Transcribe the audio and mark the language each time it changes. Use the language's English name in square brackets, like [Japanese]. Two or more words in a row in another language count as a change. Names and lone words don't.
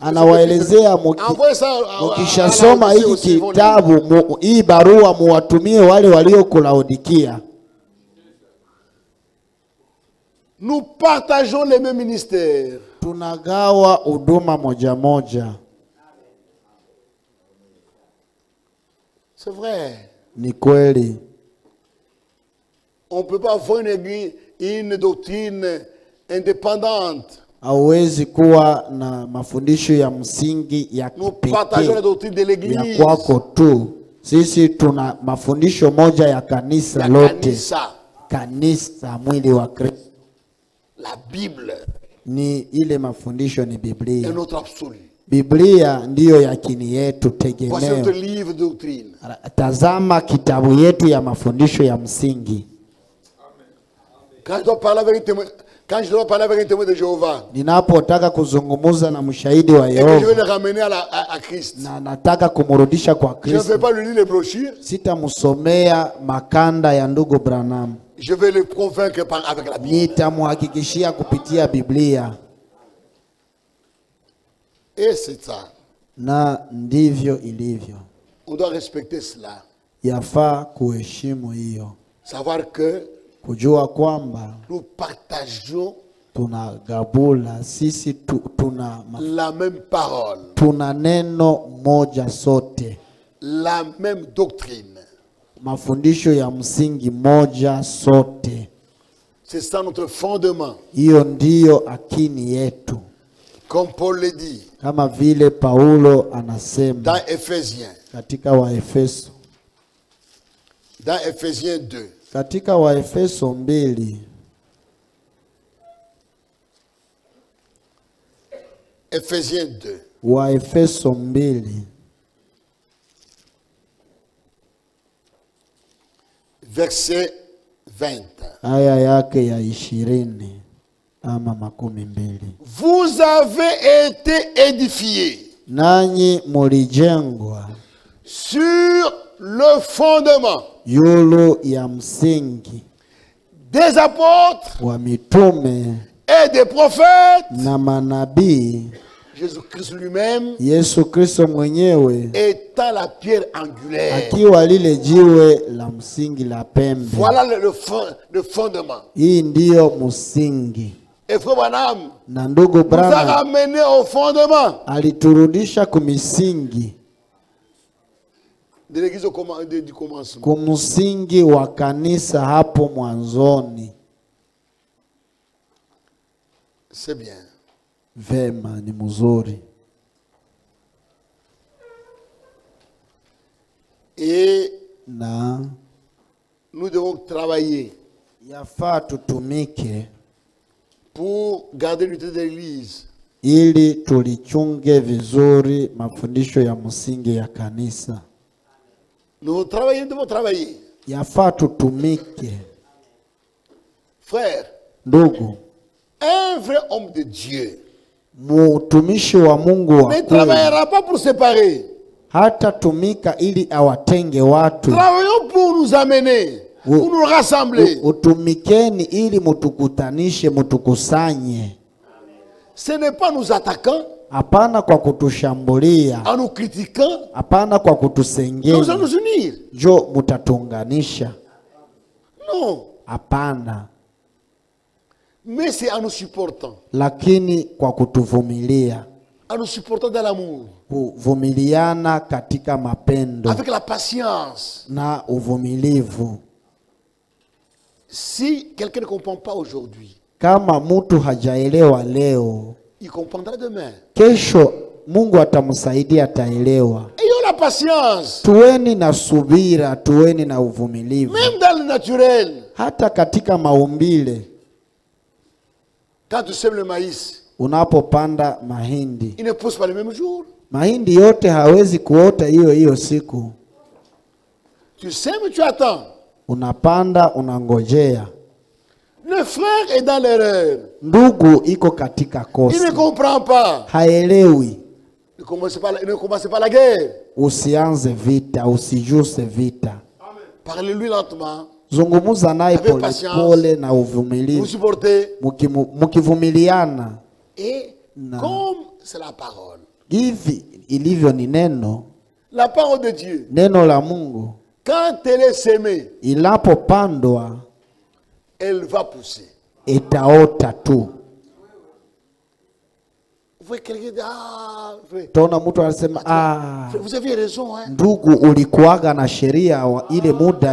[Swahili] anawaelezea mukishasoma hiki kitabu, hii barua muwatumie wale walioko Laodikia. [French] Nous partageons les mêmes ministères. [Swahili] Tunagawa huduma moja moja. [French] C'est vrai. [Swahili] Ni kweli. [French] On ne peut pas avoir une doctrine indépendante. [Swahili] Hauwezi kuwa na mafundisho ya msingi ya [French] Nous partageons la doctrine de [Swahili] ya [French] l'église. [Swahili] kwako tu. Sisi tuna mafundisho moja ya kanisa [French] La [Swahili] lote. kanisa. Kanisa, mwili wa Kristo. [French] La Bible [Swahili] Ni ile mafundisho ni [French] est [Swahili] Biblia. [French] notre absolu. [Swahili] Biblia ndiyo yakini yetu [French] Voici notre [Swahili] tegemeo. [French] livre de doctrine. [Swahili] Tazama kitabu yetu ya mafundisho ya msingi. [French] Quand je dois parler avec un témoin de Jéhovah, [Swahili] Ninapotaka kuzungumza na mshahidi wa [French] et que je vais [Swahili] Yehova [French] le ramener à Christ, [Swahili] na nataka kumrudisha kwa [French] je ne vais [Swahili] Kristo, [French] pas lui lire les brochures, [Swahili] sitamsomea makanda ya ndugu Branham. [French] je vais le convaincre avec la Bible. [Swahili] Nitamhakikishia kupitia Biblia. [French] Et c'est ça. [Swahili] Na ndivyo ilivyo. [French] On doit respecter cela. [Swahili] Yafaa kuheshimu hiyo. [French] Savoir que [Swahili] Kujua kwamba [French] nous partageons [Swahili] tunagabula sisi tuna [French] la même parole, [Swahili] tuna neno moja sote. [French] la même doctrine. [Swahili] Mafundisho ya msingi moja sote. [French] C'est ça notre fondement. [Swahili] Hiyo ndiyo akini yetu. [French] Comme Paul le dit [Swahili] Kama vile Paulo anasema [French] dans Éphésiens. [Swahili] katika Waefeso. [French] Dans Éphésiens 2. [Swahili] Katika Waefeso 2. [French] Éphésiens 2. [Swahili] Waefeso 2. [French] Verset 20. [Swahili] Aya yake ya 20 ama 12. [French] Vous avez été édifiés [Swahili] Nanyi mulijengwa [French] sur le fondement [Swahili] yulu ya msingi [French] des apôtres [Swahili] wa mitume [French] et des prophètes. [Swahili] na manabii, [French] Jésus-Christ lui-même [Swahili] Yesu Kristo mwenyewe [French] étant la pierre angulaire. [Swahili] akiwa lile jiwe la msingi la pembe. [French] Voilà le fondement. [Swahili] Hii ndiyo msingi. [French] Et frère Branham [Swahili] Na ndugu [French] nous a [Swahili] Branham [French] ramené au fondement [Swahili] aliturudisha kumisingi, [French] de l'église du commencement. [Swahili] kumsingi wa kanisa hapo mwanzoni. [French] C'est bien. [Swahili] Vema, ni mzuri. [French] Et [Swahili] Na [French] nous devons travailler [Swahili] yafaa tutumike [French] pour garder l'unité de l'église. [Swahili] ili tulichunge vizuri mafundisho ya msingi ya kanisa. [French] Nous devons travailler. [Swahili] Yafaa tutumike. [French] Frère, [Swahili] Ndugu, [French] un vrai homme de Dieu [Swahili] mtumishi wa Mungu wa [French] ne [Swahili] kweli [French] travaillera pas pour séparer. [Swahili] hata tumika ili awatenge watu. [French] Travaillons pour nous amener, pour nous rassembler. [Swahili] Utumikeni ili mutukutanishe, mutukusanye. [French] Ce n'est pas nous attaquant, [Swahili] Hapana kwa kutushambulia, [French] en nous critiquant, [Swahili] hapana kwa [French] nous allons [Swahili] kutusengenya [French] nous unir. [Swahili] jo mutatunganisha. [French] Non, [Swahili] Hapana, [French] mais c'est en nous supportant, [Swahili] lakini kwa kutuvumilia, [French] en nous supportant dans l'amour, [Swahili] kuvumiliana katika mapendo [French] avec la patience. [Swahili] na uvumilivu. [French] Si quelqu'un ne comprend pas aujourd'hui, [Swahili] Kama mtu hajaelewa leo, [French] il comprendra demain. [Swahili] kesho Mungu atamsaidia, ataelewa. [French] Ayons la patience, [Swahili] Tuweni na subira, tuweni na uvumilivu. [French] même dans le naturel. [Swahili] Hata katika maumbile, [French] Quand tu sèmes le maïs, [Swahili] unapopanda mahindi, [French] il ne pousse pas le même jour. [Swahili] mahindi yote hawezi kuota hiyo siku. [French] Tu sèmes, tu attends. [Swahili] Unapanda, unangojea. [French] Le frère est dans l'erreur. [Swahili] Ndugu iko katika [French] Il ne [Swahili] kosa, [French] comprend pas. [Swahili] haelewi. [French] Ne commencez pas la guerre. [Swahili] Usianze vita, usijuse vita. [French] Parlez-lui lentement. [Swahili] Zungumuza naye [French] Avec [Swahili] pole [French] patience. [Swahili] pole na [French] Vous [Swahili] uvumilivu. [French] supportez. [Swahili] Mukivumiliana, [French] Et Non. comme c'est la parole, [Swahili] hivi ilivyo ni neno, [French] la parole de Dieu, [Swahili] neno la Mungu [French] quand elle est sémée, [Swahili] ilapopandwa [French] elle va pousser. [Swahili] itaota tu. [French] voyez quelqu'un dit, ah, frère, [Swahili] Taona mtu anasema [French] vous aviez raison, hein. [Swahili] ndugu, ulikuwaga na sheria ile muda